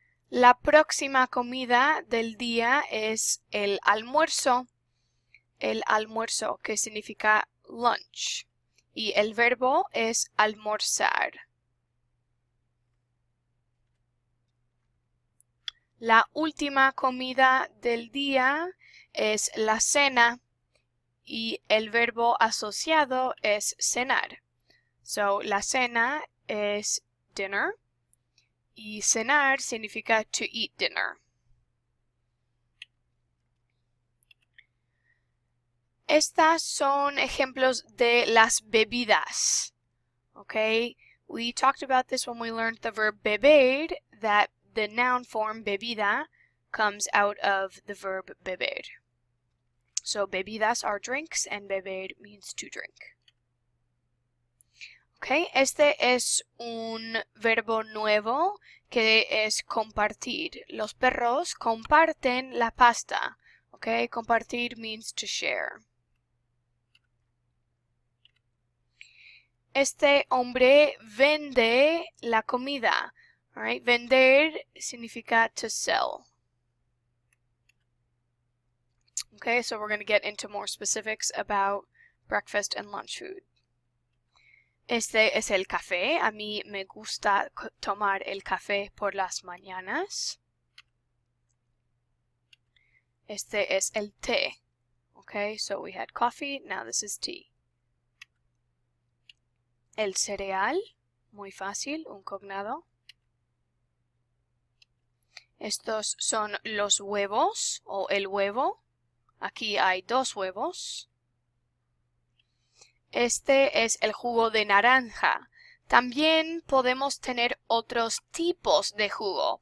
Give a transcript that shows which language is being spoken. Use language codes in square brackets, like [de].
[es] La próxima comida del día es el almuerzo, que significa lunch, y el verbo es almorzar. La última comida del día es la cena, y el verbo asociado es cenar. So, la cena es dinner. Y cenar significa [en] to eat dinner. [es] Estas son ejemplos de las bebidas. [en] Okay, we talked about this when we learned the verb beber, that the noun form bebida comes out of the verb beber. So bebidas are drinks and beber means to drink. [es] Okay, este es un verbo nuevo que es compartir. Los perros comparten la pasta. Okay, compartir [en] means to share. [es] Este hombre vende la comida. [en] All right, vender significa to sell. Okay, so we're going to get into more specifics about breakfast and lunch food. [es] Este es el café. A mí me gusta tomar el café por las mañanas. Este es el té. [en] Okay, so we had coffee, now this is tea. [es] El cereal, muy fácil, un cognado. Estos son los huevos o el huevo. Aquí hay dos huevos. Este es el jugo de naranja. También podemos tener otros tipos de jugo.